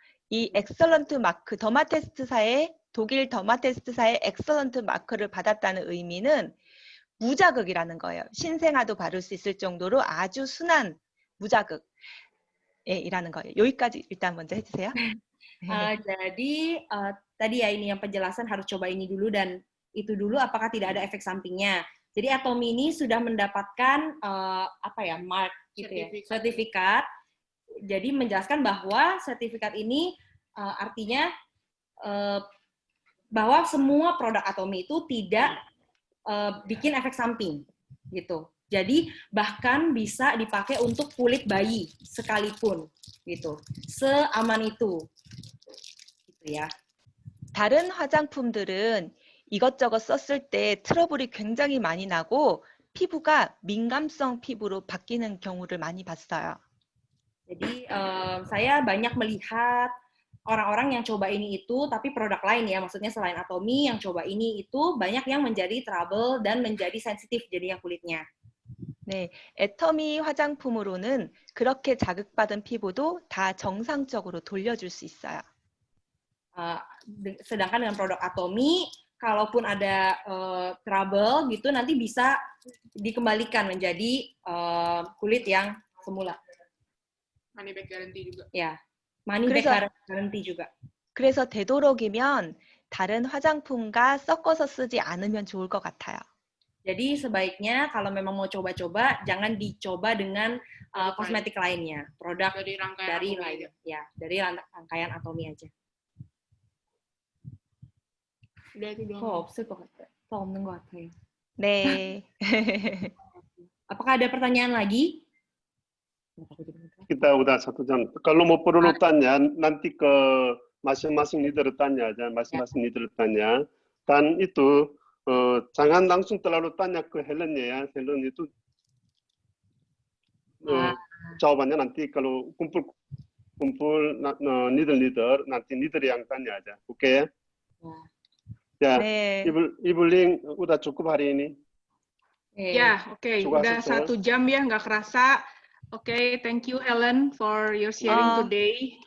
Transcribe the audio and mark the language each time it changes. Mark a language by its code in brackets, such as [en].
[ko] 이 엑설런트 마크, 독일 더마테스트사의 엑설런트 마크를 받았다는 의미는 무자극이라는 거예요. 신생아도 바를 수 있을 정도로 아주 순한 무자극. 예, 이라는 거예요. 여기까지 일단 먼저 해주세요. [id] Jadi tadi ya ini yang penjelasan harus coba ini dulu dan itu dulu apakah tidak ada efek sampingnya. Jadi Atomy ini sudah mendapatkan mark gitu ya, sertifikat. Jadi menjelaskan bahwa sertifikat ini artinya bahwa semua produk Atomy itu tidak bikin efek samping gitu. Jadi bahkan bisa dipakai untuk kulit bayi sekalipun gitu. Seaman itu. Gitu ya. [ko] 다른 화장품들은 이것저것 썼을 때 트러블이 굉장히 많이 나고 피부가 민감성 피부로 바뀌는 경우를 많이 봤어요. [id] Jadi saya banyak melihat orang-orang yang coba ini itu, tapi produk lain ya, maksudnya selain Atomy yang coba ini itu banyak yang menjadi trouble dan menjadi sensitif jadinya kulitnya. [ko] 네, 애터미 화장품으로는 그렇게 자극받은 피부도 다 정상적으로 돌려줄 수 있어요. [id] Sedangkan dengan produk Atomy, kalaupun ada trouble gitu, nanti bisa dikembalikan menjadi kulit yang semula. [en] Money back guarantee juga. Ya, money back guarantee juga. [ko] 그래서 되도록이면 다른 화장품과 섞어서 쓰지 않으면 좋을 것 같아요. [id] Jadi sebaiknya kalau memang mau coba-coba, jangan dicoba dengan kosmetik lainnya, produk dari rangkaian dari lain, ya, dari rangkaian Atomy aja. Udah itu doang. [ko] 없을 것 같아요. 더 없는 것 같아요. 네. [id] Apakah ada pertanyaan lagi? Kita udah 1 jam. Kalau mau perlu tanya, nanti ke masing-masing leader tanya aja, masing-masing leader tanya. Dan itu jangan langsung terlalu tanya ke Helen ya. Helen itu jawabannya nanti kalau kumpul leader nanti leader yang tanya aja. Oke? Ya, [ko] 네. [id] Ibu Ling udah cukup hari ini. Ya, oke. Udah 1 jam ya, nggak kerasa. [en] Oke, thank you Helen for your sharing today.